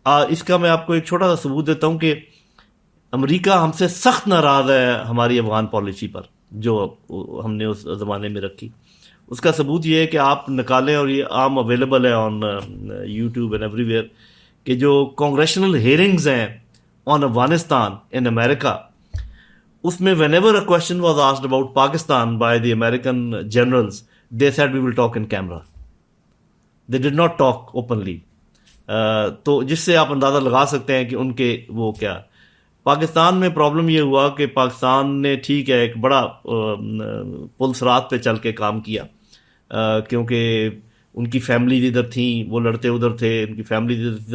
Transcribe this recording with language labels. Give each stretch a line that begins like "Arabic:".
Urdu: اس کا میں آپ کو ایک چھوٹا سا ثبوت دیتا ہوں کہ امریکہ ہم سے سخت ناراض ہے ہماری افغان پالیسی پر جو ہم نے اس زمانے میں رکھی. اس کا ثبوت یہ ہے کہ آپ نکالیں, اور یہ عام اویلیبل ہے
English: on YouTube and everywhere,
Urdu: کہ جو کانگریشنل ہیئرنگز ہیں
English: on Afghanistan in America,
Urdu: اس میں
English: whenever a question was asked about Pakistan by the American generals, they said we will talk in camera. They did not talk openly.
Urdu: تو جس سے آپ اندازہ لگا سکتے ہیں کہ ان کے وہ کیا. پاکستان میں پرابلم یہ ہوا کہ پاکستان نے ٹھیک ہے ایک بڑا پل صراط پہ چل کے کام کیا, کیونکہ ان کی فیملیز ادھر تھیں, وہ لڑتے ادھر تھے, ان کی فیملیز ادھر تھی.